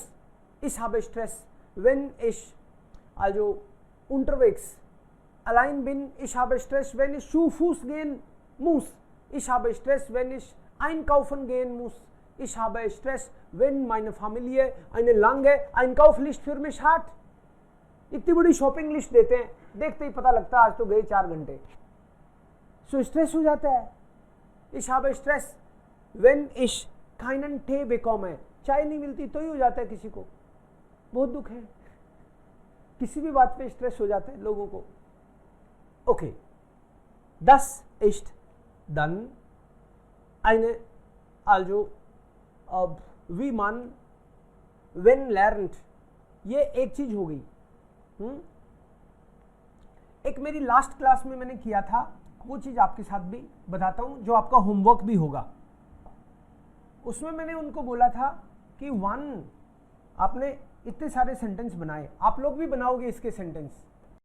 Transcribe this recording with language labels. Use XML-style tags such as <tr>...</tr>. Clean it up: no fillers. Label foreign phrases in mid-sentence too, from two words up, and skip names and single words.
<de>Ich habe Stress, wenn ich also unterwegs allein bin. Ich habe Stress, wenn ich zu Fuß gehen muss. Ich habe Stress, wenn ich einkaufen gehen muss. Ich habe Stress, wenn meine Familie eine lange Einkaufsliste für mich hat.</de> <hi>इतनी बड़ी</hi> <en>shopping list</en> <hi>देते हैं, देखते ही पता लगता है आज तो गए 4 घंटे। सो स्ट्रेस हो जाता है।</hi> <de>Ich habe Stress, wenn ich keinen Tee bekomme,</de> <hi>चाय नहीं मिलती तो ही हो जाता है किसी को, बहुत दुख है। किसी भी बात पे स्ट्रेस हो जाता है लोगों को। ओके,</hi> <de>das ist dann eine, also wie man wenn lernt,</de> <hi>ये एक चीज हो गई। एक मेरी</hi> <en>last class</en> <hi>में मैंने किया था, वो चीज आपके साथ भी बताता हूं, जो आपका होमवर्क भी होगा। उसमें मैंने उनको बोला था कि 1 आपने इतने सारे सेंटेंस बनाए, आप लोग भी बनाओगे इसके सेंटेंस,</hi>